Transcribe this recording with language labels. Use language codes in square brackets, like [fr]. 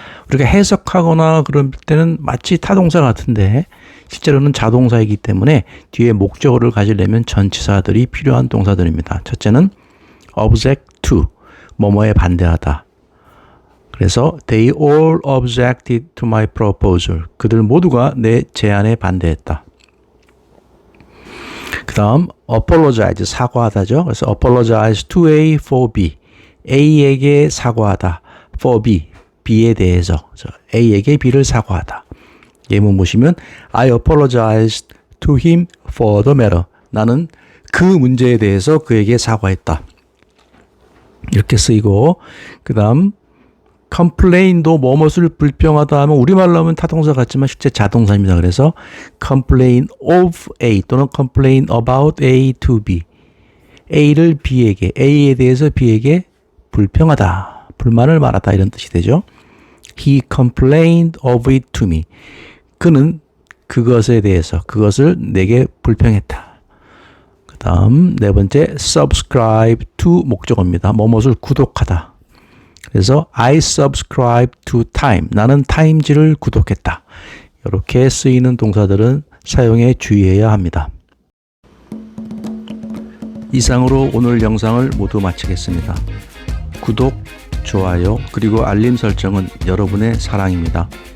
[ko] 우리가 해석하거나 그럴 때는 마치 타동사 같은데 실제로는 자동사이기 때문에 뒤에 목적어를 가지려면 전치사들이 필요한 동사들입니다. 첫째는 object to, 뭐뭐에 반대하다. 그래서 [en] they all objected to my proposal. [ko] 그들 모두가 내 제안에 반대했다. 그 다음 apologize, 사과하다죠. 그래서 [en] apologize to A for B. [ko] A에게 사과하다. for B, B에 대해서. A에게 B를 사과하다. 예문 보시면 [en] I apologized to him for the matter. [ko] 나는 그 문제에 대해서 그에게 사과했다. 이렇게 쓰이고, 그 다음 complain도 뭐뭇을 불평하다 하면 우리말로 하면 타동사 같지만 실제 자동사입니다. 그래서 [en] complain of A [ko] 또는 [en] complain about A to B. [ko] A를 B에게, A에 대해서 B에게 불평하다, 불만을 말하다 이런 뜻이 되죠. [en] He complained of it to me. [ko] 그는 그것에 대해서, 그것을 내게 불평했다. 그 다음 네 번째 subscribe to 목적어입니다. 뭐뭇을 구독하다. 그래서 [en] I subscribe to Time. [ko] 나는 타임지를 구독했다. 이렇게 쓰이는 동사들은 사용에 주의해야 합니다. 이상으로 오늘 영상을 모두 마치겠습니다. 구독, 좋아요, 그리고 알림 설정은 여러분의 사랑입니다.